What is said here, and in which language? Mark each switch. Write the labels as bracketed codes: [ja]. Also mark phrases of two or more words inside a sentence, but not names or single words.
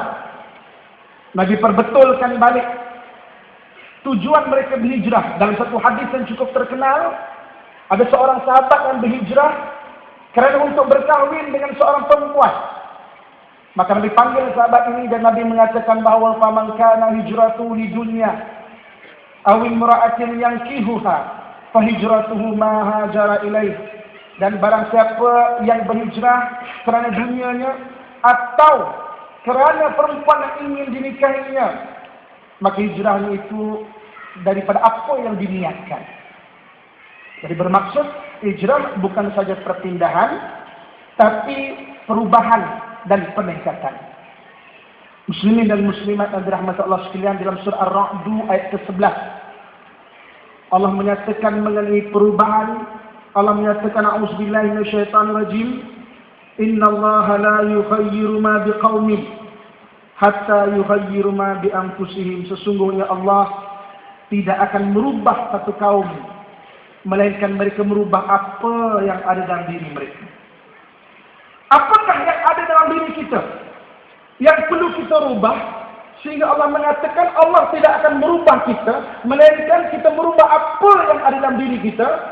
[ms] Nabi perbetulkan balik tujuan mereka berhijrah. Dalam satu hadis yang cukup terkenal, ada seorang sahabat yang berhijrah kerana untuk berkahwin dengan seorang perempuan. Maka Nabi panggil sahabat ini dan Nabi mengatakan bahawa [ar] فمن كان هجرته لدنيا أو امرأة ينكحها فهجرته ما هاجر إليه. [ms] Dan barang siapa yang berhijrah kerana dunianya atau kerana perempuan yang ingin dinikahinya, maka hijrahnya itu daripada apa yang diniatkan. Jadi bermaksud hijrah bukan saja perpindahan, tapi perubahan dan peningkatan. Muslimin dan muslimat yang dirahmati Allah sekalian, dalam surah Ar-Ra'd ayat ke-11 Allah menyatakan mengenai perubahan. Allah menyatakan [ar] أعوذ بالله من الشيطان الرجيم، إن الله لا يغير ما بقوم حتى يغير ما بأنفسهم. [ms] Sesungguhnya Allah tidak akan merubah satu kaum melainkan mereka merubah apa yang ada dalam diri mereka. Apakah yang ada dalam diri kita yang perlu kita rubah, sehingga Allah mengatakan Allah tidak akan merubah kita melainkan kita merubah apa yang ada dalam diri kita?